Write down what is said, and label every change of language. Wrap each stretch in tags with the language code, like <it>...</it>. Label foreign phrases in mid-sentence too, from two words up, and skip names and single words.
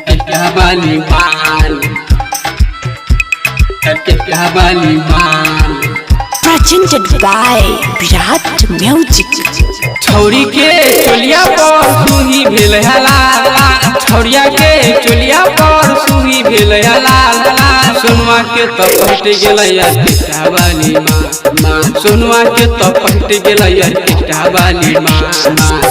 <en>Habali man, Habali man. Presented by Virat Music.</en> <mag>छौरी के चोलिया पर सुही भेल हला, छौरिया के चोलिया पर सुही भेल हला। सोनुआ के तो पट गेलैया टिकटावाली माँ, सोनुआ के तो पट गेलैया टिकटावाली माँ।</mag>